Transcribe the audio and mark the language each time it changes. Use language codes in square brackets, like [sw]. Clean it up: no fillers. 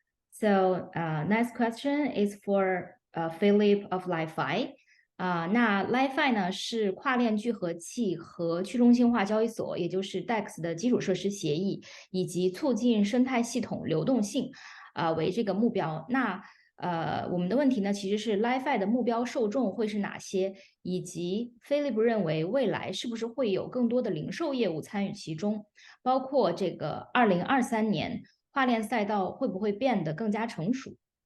[en] So next question is for Philipp of LI.FI. [zh] 那 LI.FI 呢是跨链聚合器和去中心化交易所，也就是 DEX 的基础设施协议，以及促进生态系统流动性为这个目标。那我们的问题呢，其实是 LI.FI 的目标受众会是哪些，以及 Philipp 认为未来是不是会有更多的零售业务参与其中，包括这个2023年跨链赛道会不会变得更加成熟